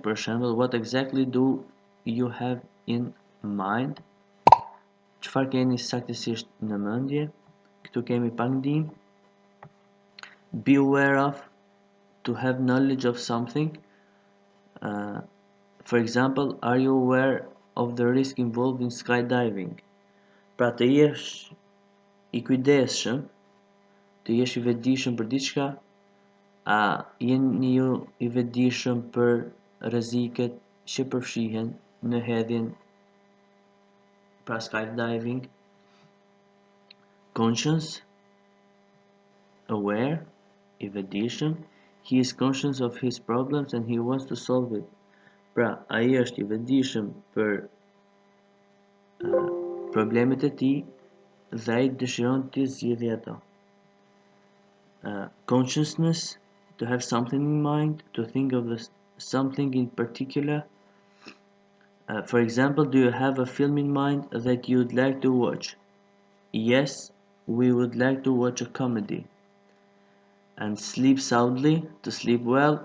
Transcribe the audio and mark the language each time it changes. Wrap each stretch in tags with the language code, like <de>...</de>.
<sq>Për shembull,</sq> <en>what exactly do you have in mind?</en> <sq>Çfarë keni saktësisht në mendje? Këtu kemi pak ndihmë.</sq> <en>Be aware of, to have knowledge of something. For example, are you aware of the risk involved in skydiving?</en> <sq>Pra të jesh i kujdesshëm, të jesh i vetëdijshëm për diçka, a jeni ju i vetëdijshëm për rreziqet që përfshihen në hedhjen pra skydiving?</sq> <en>Conscious, aware,</en> <sq>i vetëdijshëm,</sq> <en>he is conscious of his problems and he wants to solve it.</en> <sq>Pra, ai është i vetëdijshëm për problemet e tij dhe ai dëshiron të zgjidhë ato.</sq> <en>Consciousness, to have something in mind, to think of something in particular. For example, do you have a film in mind that you would like to watch? Yes, we would like to watch a comedy. And sleep soundly, to sleep well.</en>